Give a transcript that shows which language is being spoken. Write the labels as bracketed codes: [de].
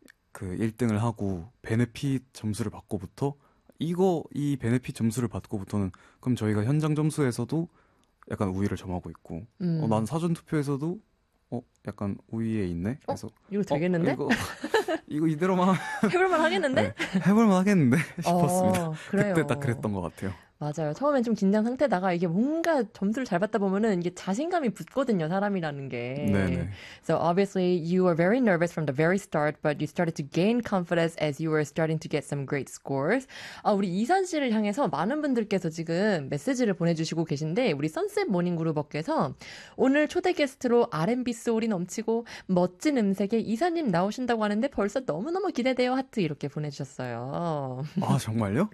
[ko] 그 1등을 하고 베네핏 점수를 받고부터, 이 베네핏 점수를 받고부터는 그럼 저희가 현장 점수에서도 약간 우위를 점하고 있고, 난 사전 투표에서도 약간 우위에 있네 해서, 이거 되겠는데? 이거 이대로만 해볼만 하겠는데? 네, 해볼만 하겠는데 싶었습니다. 어, 그때 딱 그래요. 그랬던 것 같아요. 맞아요. 처음엔 좀 긴장 상태다가 이게 뭔가 점수를 잘 받다 보면은 이게 자신감이 붙거든요, 사람이라는 게. 네네. [en] So obviously you were very nervous from the very start, but you started to gain confidence as you were starting to get some great scores. [ko] 아, 우리 이산 씨를 향해서 많은 분들께서 지금 메시지를 보내주시고 계신데, 우리 선셋 모닝 그룹업께서 오늘 초대 게스트로 R&B 소울이 넘치고 멋진 음색의 이사님 나오신다고 하는데 벌써 너무너무 기대돼요. 하트 이렇게 보내주셨어요. 아, 정말요?